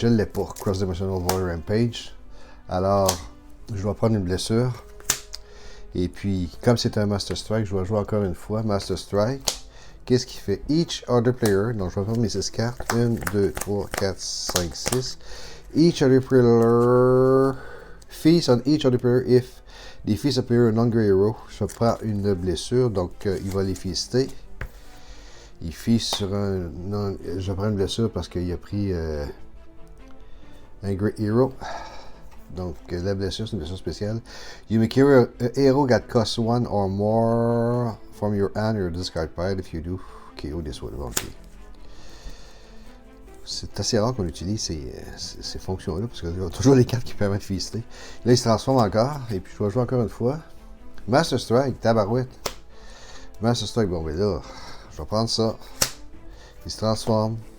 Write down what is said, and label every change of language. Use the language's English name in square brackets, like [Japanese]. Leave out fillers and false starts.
[French] Je ne l'ai pas, Cross-Dimensional Void Rampage. Alors, je vais prendre une blessure. Et puis, comme c'est un Master Strike, je vais jouer encore une fois. Master Strike. Qu'est-ce qu'il fait? [English] Each other player. [French] Donc, je vais prendre mes 6 cartes. [English] 1, 2, 3, 4, 5, 6. Each other player. Feast on each other player if they feast a player an hungry hero. [French] Je prends une blessure. Donc, il va les feaster. Il feast sur un... Non, je prends une blessure parce qu'il a pris un Great Hero. Donc, la blessure, c'est une blessure spéciale. [English] You may carry a hero that costs 1 or more from your hand or discard pile. If you do, KO this one. Okay. [French] C'est assez rare qu'on utilise ces fonctions-là, parce qu'il y a toujours des cartes qui permettent de feaster. Là, il se transforme encore, et puis je dois jouer encore une fois. Master Strike, tabarouette. Master Strike, bon, ben là, je vais prendre ça. Il se transforme.